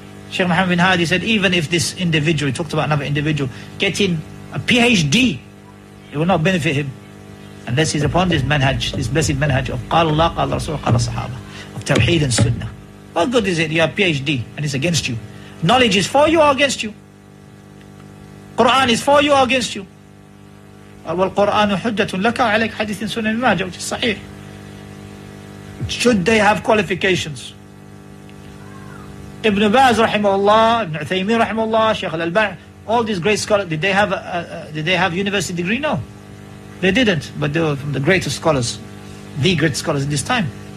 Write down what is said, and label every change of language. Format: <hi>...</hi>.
<en>Sheikh Muhammad bin Hadi said, even if this individual, he talked about another individual, getting a PhD, it will not benefit him unless he's upon this manhaj, this blessed manhaj of Qala Allah, Qala Rasul, Qala Sahaba, of Tawheed and Sunnah. What good is it? You have PhD and it's against you. Knowledge is for you or against you? Quran is for you or against you?</en> <ar>وَالْقُرْآنُ حُجَّةٌ لَكَ عَلَيْكَ حَدِيثٍ سُنَنٍ مَاجَةٍ,</ar> <en>which is sahih. Should they have qualifications? Ibn Baz rahimahullah, Ibn Uthaymeen rahimahullah, Shaykh al-Albani, all these great scholars, did they have university degree? No, they didn't, but they were from the greatest scholars, the great scholars in this time.</en>